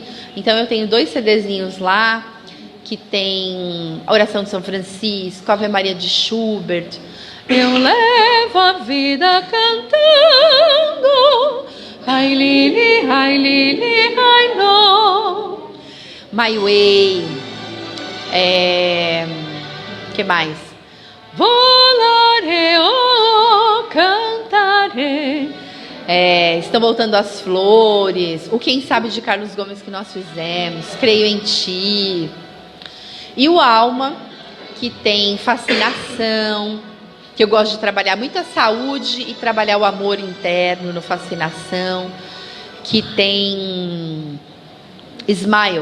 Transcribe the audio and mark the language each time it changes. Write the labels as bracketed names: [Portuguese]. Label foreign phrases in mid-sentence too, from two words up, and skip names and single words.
[Portuguese] Então eu tenho 2 CDzinhos lá, que tem a Oração de São Francisco, a Ave Maria de Schubert. Eu levo a vida cantando, ai lili, ai no. My Way. Que mais? Volare, oh, cantare. Estão voltando as flores. O Quem Sabe de Carlos Gomes que nós fizemos. Creio em Ti. E o Alma, que tem Fascinação, que eu gosto de trabalhar muito a saúde e trabalhar o amor interno no Fascinação, que tem Smile.